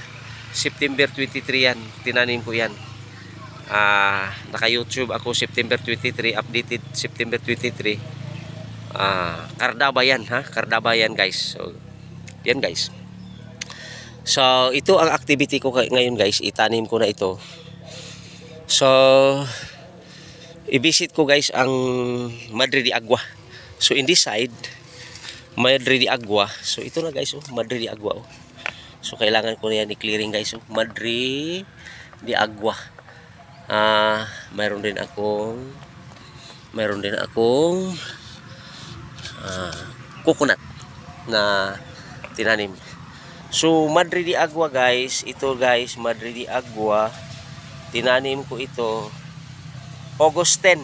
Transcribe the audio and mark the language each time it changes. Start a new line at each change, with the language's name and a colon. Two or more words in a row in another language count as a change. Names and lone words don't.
Filipino: September 23 yan, tinanim ko yan. Naka YouTube ako September 23, updated September 23. Kardaba yan, ha? Kardaba yan, guys. So yan, guys. So ito ang activity ko ngayon guys, itanim ko na ito. So i-visit ko guys ang Madre de Agua.
English: So in this side,
Filipino: Madre de Agua. So ito na guys, oh, Madre de Agua. Oh. So kailangan ko na yan i-clearing guys. Oh. Madre de Agua. Mayroon din akong coconut na tinanim. So Madre de Agua guys, ito guys, Madre de Agua. Tinanim ko ito August 10.